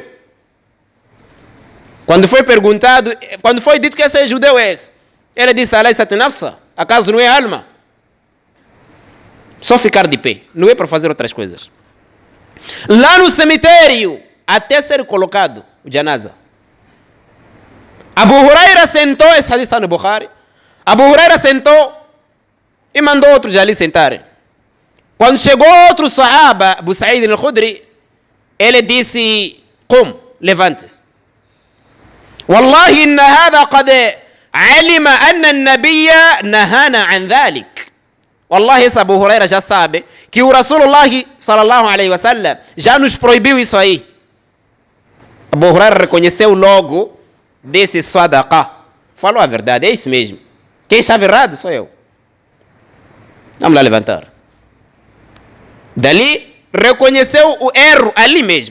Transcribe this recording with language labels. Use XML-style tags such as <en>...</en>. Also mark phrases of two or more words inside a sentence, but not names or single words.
<pt>Quando foi perguntado, quando foi dito que esse judeu é esse, ele disse,</pt> <ar>أليست نفسا,</ar> <pt>acaso não é alma? Só ficar de pé, não é para fazer outras coisas. Lá no cemitério, até ser colocado o janaza. Abu Huraira sentou, esse hadith está no Bukhari, Abu Huraira sentou e mandou outros ali sentarem. Quando chegou outro sahaba, Abu Sa'id al-Khudri, ele disse, qum, levante-se.</pt> <ar>والله إن هذا قد علم أن النبي نهانا عن ذلك.</ar> <pt>والله esse Abu Huraira já sabe que o Rasulullah</pt> <ar>صلى الله عليه وسلم</ar> <pt>já nos proibiu isso aí. Abu Huraira reconheceu logo desse sadaqa. Falou a verdade, é isso mesmo. Quem estava errado sou eu. Vamos lá levantar. Dali reconheceu o erro ali mesmo.</pt>